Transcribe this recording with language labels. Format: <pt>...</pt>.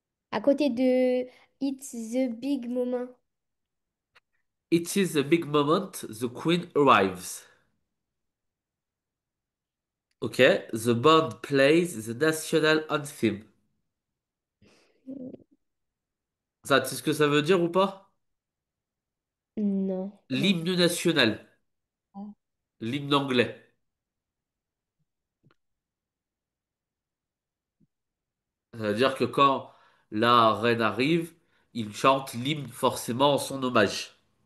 <fr>À côté de</fr> <en>It's the big moment. It is a big moment, the queen arrives. Ok, the band plays the national anthem.</en> <fr>Ça, tu sais ce que ça veut dire ou pas? Non, comment L'hymne national, ça? l'hymne anglais. C'est-à-dire que quand la reine arrive, il chante l'hymne forcément en son hommage.</fr>